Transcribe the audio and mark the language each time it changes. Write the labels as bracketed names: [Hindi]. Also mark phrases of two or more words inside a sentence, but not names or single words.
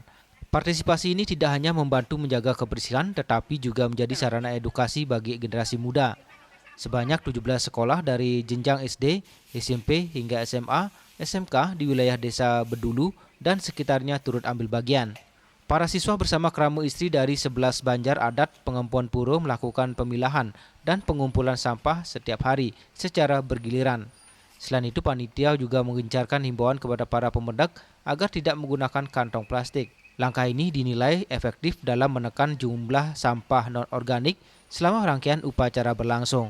[Indonesian] Partisipasi ini tidak hanya membantu menjaga kebersihan tetapi juga menjadi sarana edukasi bagi generasi muda. Sebanyak 17 sekolah dari jenjang SD, SMP hingga SMA, SMK di wilayah desa Bedulu dan sekitarnya turut ambil bagian. Para siswa bersama kerama istri dari 11 banjar adat pengempuan pura melakukan pemilahan dan pengumpulan sampah setiap hari secara bergiliran. Selain itu, panitia juga mengencarkan himbauan kepada para pemedak agar tidak menggunakan kantong plastik. Langkah ini dinilai efektif dalam menekan jumlah sampah non-organik selama rangkaian upacara berlangsung.